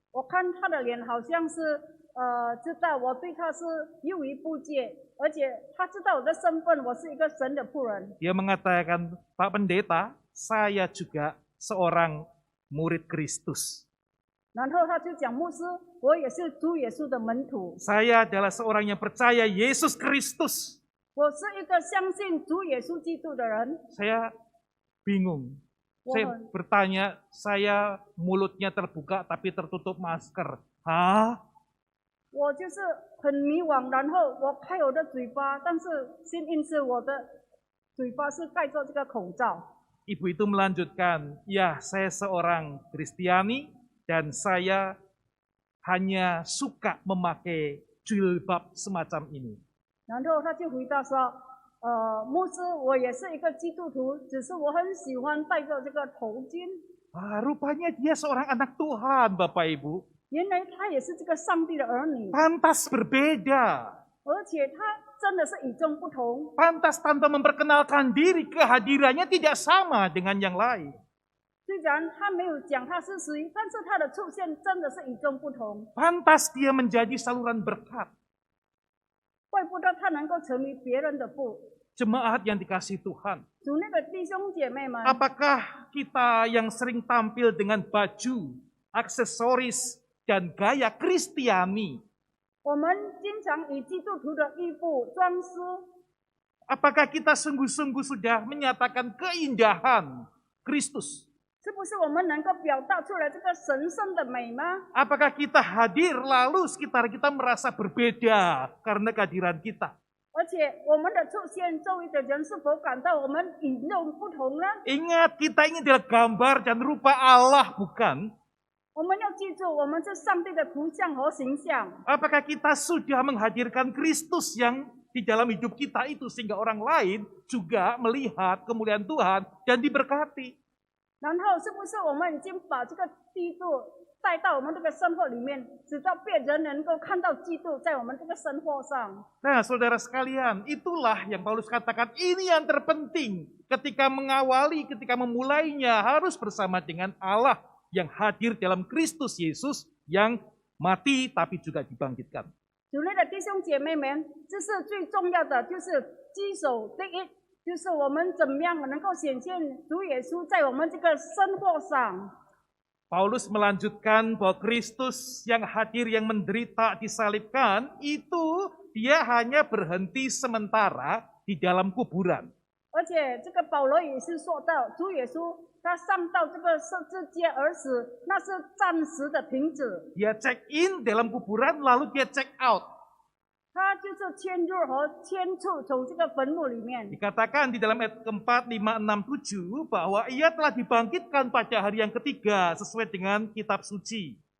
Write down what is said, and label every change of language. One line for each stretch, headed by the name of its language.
Chinese: 我看他的脸好像是知道我对他是优于不解，而且他知道我的身份，我是一个神的仆人。
Indonesian: Dia mengatakan, Pak Pendeta, saya juga seorang murid Kristus.
Chinese: 然后他就讲牧师，我也是主耶稣的门徒，
Indonesian: Saya adalah seorang yang percaya Yesus Kristus.
Chinese: 我是一个相信主耶稣基督的人。
Indonesian: Saya bingung. Wah. Saya bertanya, saya mulutnya terbuka tapi tertutup masker. Hah?
Chinese: 我我就是很迷惘，然后我开我的嘴巴，但是幸运是我的嘴巴是盖着这个口罩。
Indonesian: Ibu itu melanjutkan, ya saya seorang Kristiani dan saya hanya suka memakai jilbab semacam ini.
Chinese: 然后他就回答说：“牧师，我也是一个基督徒，只是我很喜欢戴着这个头巾。
Indonesian: Rupanya dia seorang anak Tuhan, Bapak Ibu.
Chinese: 原来他也是这个上帝的儿女，
Indonesian: Pantas berbeda.
Chinese: 而且他真的是与众不同。
Indonesian: Pantas tanpa memperkenalkan diri, kehadirannya tidak sama dengan yang lain.
Chinese: 虽然他没有讲他是谁，但是他的出现真的是与众不同。
Indonesian: Pantas dia menjadi saluran berkat.
Chinese: 怪不得他能够成为别人的父。
Indonesian: Jemaat yang dikasihi Tuhan.
Chinese: 主内的弟兄姐妹们，
Indonesian: Apakah kita yang sering tampil dengan baju, aksesoris, dan gaya Kristiani,
Chinese: 我们经常以基督徒的衣服装饰，
Indonesian: apakah kita sungguh-sungguh sudah menyatakan keindahan Kristus?
Chinese: 是不是我们能够表达出来这个神圣的美吗？
Indonesian: Apakah kita hadir lalu sekitar kita merasa berbeda karena kehadiran kita?
Chinese: 而且我们的出现，周围的人是否感到我们与众不同呢？
Indonesian: Ingat, kita ini adalah gambar dan rupa Allah, bukan?
Chinese: 我们要记住，我们是上帝的图像和形象。
Indonesian: Apakah kita sudah menghadirkan Kristus yang di dalam hidup kita itu sehingga orang lain juga melihat kemuliaan Tuhan dan diberkati?
Chinese: 然后，是不是我们已经把这个基督带到我们这个生活里面，直到别人能够看到基督在我们这个生活上？
Indonesian: Nah, saudara sekalian, itulah yang Paulus katakan, ini yang terpenting ketika mengawali, ketika memulainya harus bersama dengan Allah yang hadir dalam Kristus Yesus yang mati tapi juga dibangkitkan.
Chinese: 主内的弟兄姐妹们，这是最重要的，就是基守第一，就是我们怎么样能够显现主耶稣在我们这个生活上。
Indonesian: Paulus melanjutkan bahwa Kristus yang hadir, yang menderita, disalibkan, itu dia hanya berhenti sementara di dalam kuburan.
Chinese: 而且这个保罗也是说到，主耶稣他上到这个十字架而死，那是暂时的停止，
Indonesian: Dia check in dalam kuburan, lalu dia check out.
Chinese: 他就是迁入和迁出从这个坟墓里面。
Indonesian: Dikatakan di dalam ayat keempat, 5, 6, 7 bahwa ia telah dibangkitkan pada hari yang ketiga sesuai dengan kitab suci.